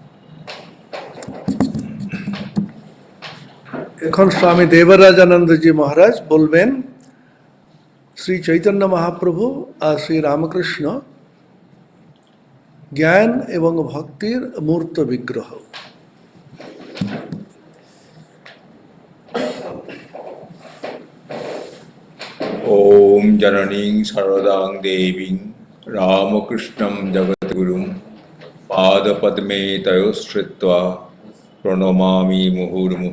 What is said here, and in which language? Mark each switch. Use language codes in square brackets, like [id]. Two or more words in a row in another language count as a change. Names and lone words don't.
[bn] এখন স্বামী দেবরাজানন্দজি মহারাজ বলবেন শ্রী চৈতন্য মহাপ্রভু আর শ্রী রামকৃষ্ণ জ্ঞান এবং ভক্তির মূর্ত বিগ্রহ। [sa] ओम जननीं शारदां देवीं रामकृष्णं जगद्गुरुं पादपद्मे तयोश्रित्वा प्रणमामि मुहुर्मुहुः।